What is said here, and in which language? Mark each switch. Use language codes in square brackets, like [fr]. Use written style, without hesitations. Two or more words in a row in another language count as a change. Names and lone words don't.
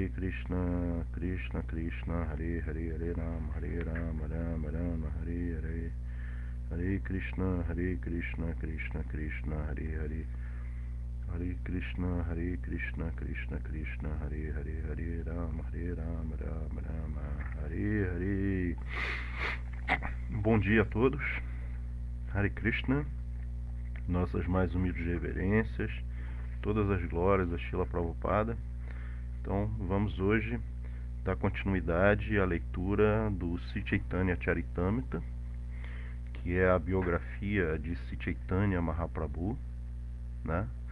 [sa] कृष्ण कृष्ण, हरे हरे, हरे राम, राम राम, हरे हरे, हरे कृष्ण, कृष्ण कृष्ण, हरे हरे, हरे कृष्ण, कृष्ण कृष्ण, हरे हरे, हरे राम, राम राम, हरे हरे. [pt] Bom dia a todos. Hare Krishna, nossas mais humildes reverências, todas as glórias a Srila Prabhupada. Então vamos hoje dar continuidade à leitura do Sri Chaitanya Charitamrita, que é a biografia de Sri Chaitanya Mahaprabhu, né?